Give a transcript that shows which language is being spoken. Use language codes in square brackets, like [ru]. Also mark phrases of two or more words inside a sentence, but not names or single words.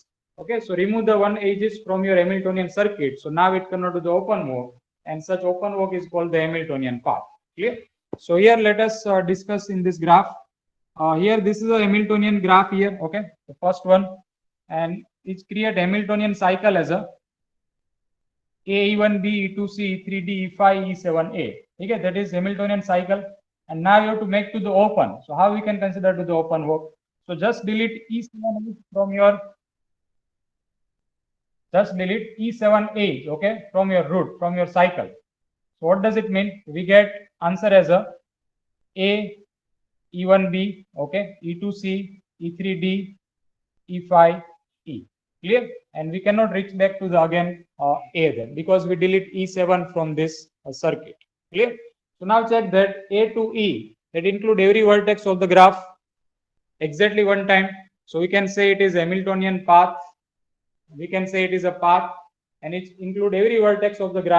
[en] Okay, so remove the one edges from your Hamiltonian circuit. So now it cannot do the open walk, and such open walk is called the Hamiltonian path. Clear? So here let us discuss in this graph. Here this is a Hamiltonian graph here. Okay, the first one, and it create Hamiltonian cycle as a E1B, E2C, E3D, E5, E7A. Okay, that is Hamiltonian cycle. And now you have to make to the open. So how we can consider to the open walk? So just delete E7 from your, just delete E7A, okay, from your root, from your cycle. So what does it mean? We get answer as a E1B, okay, E2C, E3D, E5, E. Clear? And we cannot reach back to the again A then, because we delete E7 from this circuit. Clear? So now check that A to E, that include every vertex of the graph exactly one time. So we can say it is Hamiltonian path. We can say it is a path, and it include every vertex of the graph.